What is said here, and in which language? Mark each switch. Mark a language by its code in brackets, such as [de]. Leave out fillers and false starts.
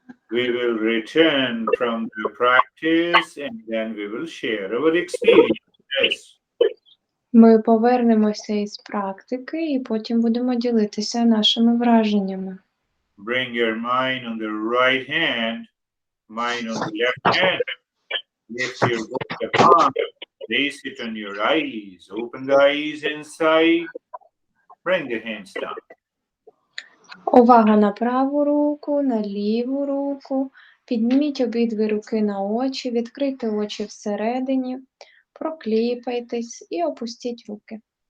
[en] We will return from the practice and then we will share our experiences. [uk] Ми повернемося із практики і потім будемо ділитися нашими враженнями. [en] Bring your mind on the right hand, mind on the left hand. Lift your both palm, place it on your eyes. Open the eyes inside. Bring the hands down. [uk] Увага на праву руку, на ліву руку. Підніміть обидві руки на очі, відкрийте очі всередині, прокліпайтесь і опустіть руки.